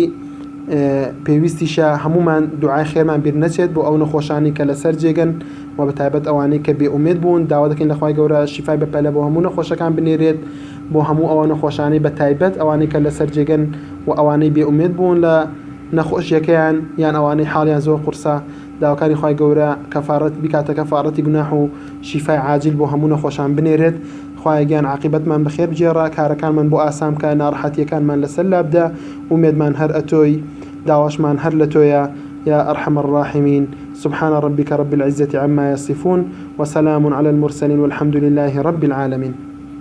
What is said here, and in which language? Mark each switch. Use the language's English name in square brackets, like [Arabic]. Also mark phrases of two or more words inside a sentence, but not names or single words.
[Central Kurdish] پێویستیشە هەمومان دوعای خێرمان بیر نەچێت بۆ ئەو نەخۆشانی کە لەسەر جێگەن و بەتایبەت ئەوانەی کە بێئومێد بوون داوا دەکەین لە خوای گەورە شیفای بەپەلە بۆ هەموو نەخۆشەکان بنێرێت بۆ هەموو ئەوە نەخۆشانەی بەتایبەت ئەوانەی کە لەسەر جێگەن و ئەوانەی بێئومێد بوون لە نەخۆشیەکەیان یان ئەوانەی حاڵیان زۆر قورسە داواکاری خوای گەورە کەفارەت بکاتە کەفارەتی گوناح و شیفای عاجل بۆ هەموو نەخۆشان بنێرێت. خوای گیان عاقبەتمان بەخێر بجێڕە کارەکانمان بۆ ئاسام کە ناڕەحەتیەکانمان لەسەر لابدا ومێدمان هەر ئەتۆی داواشمان هەر لە تۆیە [Arabic] يا أرحم الراحمين. سبحان ربك رب العزة عما يصفون وسلام على المرسلين والحمد لله رب العالمين.